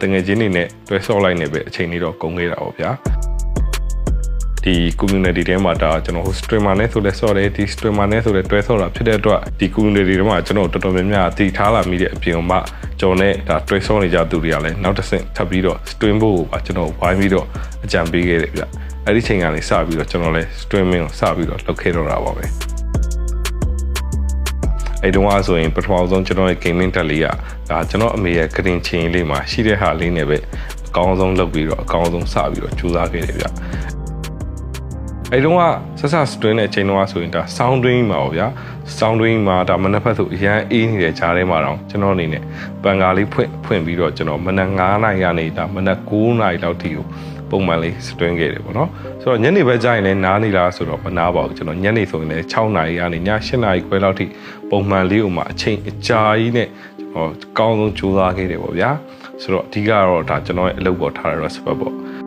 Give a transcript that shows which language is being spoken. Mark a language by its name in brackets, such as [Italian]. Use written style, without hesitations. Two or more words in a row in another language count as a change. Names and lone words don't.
[Burmese] ငယ်ချင်းတွေနဲ့တွဲဆော့လိုက်နေပဲအချိန်လေးတော့ကုန်ခဲ့တာပေါ့ဗျာဒီ community ထဲမှာဒါကျွန်တော်ဟို streamer နဲ့ဆိုလဲဆော့တယ်ဒီ streamer နဲ့ဆိုလဲတွဲဆော့တာဖြစ်တဲ့အတွက်ဒီ community ထဲမှာကျွန်တော်တော်တော်များများတည်ထားလာမိတဲ့အပြင်မှာကျွန်တော်နဲ့ဒါတွဲဆော့နေကြသူတွေကလည်းနောက်တစ်ဆင့်ထပ်ပြီးတော့ stream ဖို့ပါကျွန်တော်ဝိုင်းပြီးတော့အကြံပေးခဲ့တယ်ဗျအဲ့ဒီချိန်ကနေစပြီးတော့ကျွန်တော်လည်း streaming ကိုစပြီးတော့လုပ်ခဲ့တော့တာပါပဲ အဲ့တုန်းကဆိုရင်ပထမဆုံးကျွန်တော်ရဲ့ gaming တက်လေးကဒါကျွန်တော်အမေရဲ့ကတင်ချင်းလေးမှာရှိတဲ့ဟာလေးနဲ့ပဲအကောင်းဆုံးလုပ်ပြီးတော့အကောင်းဆုံးစပြီးတော့ကြိုးစားခဲ့ တယ်ဗျအဲ့တုန်းကဆက် stream တဲ့အချိန်တုန်းကဆိုရင်ဒါ [English] sound dream [Burmese] မှာပေါ့ဗျာ [English] sound dream [Burmese] မှာဒါမနက်ဖက်ဆိုအရန်အေးနေတဲ့ကြားထဲမှာတော့ကျွန်တော်အနေနဲ့ပန်ကာလေးဖွင့်ပြီးတော့ကျွန်တော်မနက်9နာရီကနေဒါမနက်9နာရီလောက်ထိကိုပုံမှန်လေး stream ခဲ့တယ်ပေါ့နော်ဆိုတော့ညနေဘက်ကျရင်လည်းနားနေလားဆိုတော့မနားပါဘူးကျွန်တော်ညနေဆိုရင်လည်း6နာရီကနေည8နာရီခွဲလောက်ထိပုံမှန်လေးဥမှာအချိန်အကြာကြီးနဲ့ကျွန်တော်ကောင်းဆုံးကြိုးစားခဲ့တယ်ပေါ့ဗျာဆိုတော့အဓိကတော့ဒါကျွန်တော်ရဲ့အလုပ်ပေါ်ထားတဲ့ respect ပေါ့